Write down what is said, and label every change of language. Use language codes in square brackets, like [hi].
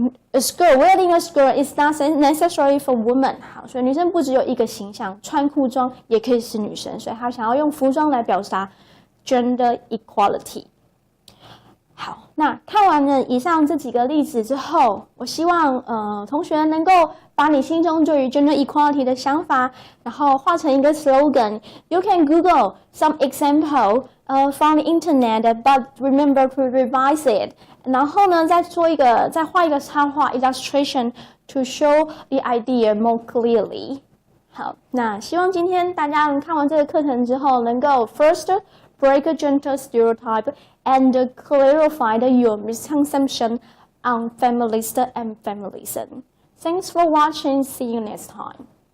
[en] A skirt, wearing a skirt is not necessary for women. [zh] 好，所以女生不只有一个形象，穿裤装也可以是女生，所以他想要用服装来表达 gender equality。好，那看完了以上这几个例子之后，我希望同学能够把你心中对于 gender equality 的想法，然后画成一个 slogan. [en] You can Google some example from the internet, but remember to revise it. [zh] 然后呢，再画一个插画 [en] illustration to show the idea more clearly. [zh] 好，那希望今天大家看完这个课程之后，能够 [en] first break a gender stereotype and clarify your misconception on feminist and feminism. Thanks for watching. See you next time.